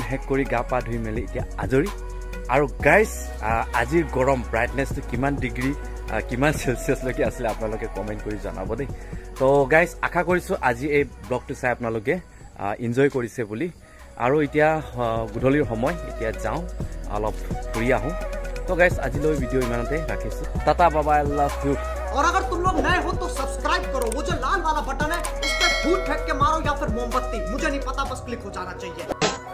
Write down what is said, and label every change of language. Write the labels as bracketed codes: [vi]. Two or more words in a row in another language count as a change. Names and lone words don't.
[as] শেষ কৰি গা পা ধুই মেলি এতিয়া আজৰি আৰু গাইজ আজিৰ গৰম ব্ৰাইটনেছটো কিমান ডিগ্ৰী কিমান চেলচিয়াছলৈকে আছিলে আপোনালোকে কমেণ্ট কৰি জনাব দেই তো গাইজ আশা কৰিছোঁ আজি এই ব্লগটো চাই আপোনালোকে এনজয় কৰিছে বুলি আৰু এতিয়া গধূলিৰ সময় এতিয়া যাওঁ অলপ ফুৰি আহোঁ তো গাইজ আজিলৈ ভিডিঅ' ইমানতে ৰাখিছোঁ টাটা বাবা [en] I love you [hi] और अगर तुम लोग नए हो तो सब्सक्राइब करो वो जो लाल वाला बटन है उस पर फूट फेंक के मारो या फिर मोमबत्ती मुझे नहीं पता बस क्लिक हो जाना चाहिए